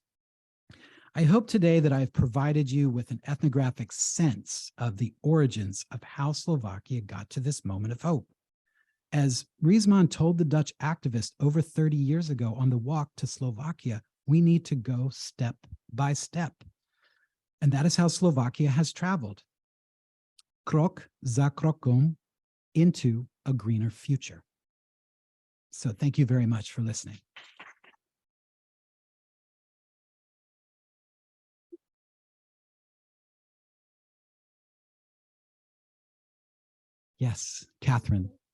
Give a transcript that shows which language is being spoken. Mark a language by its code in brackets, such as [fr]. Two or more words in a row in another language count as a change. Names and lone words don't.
[en] I hope today that I've provided you with an ethnographic sense of the origins of how Slovakia got to this moment of hope. As Riesman told the Dutch activist over 30 years ago on the walk to Slovakia, we need to go step by step. And that is how Slovakia has traveled, [sk] krok za krokom, [en] into a greener future. So thank you very much for listening. Yes, Catherine.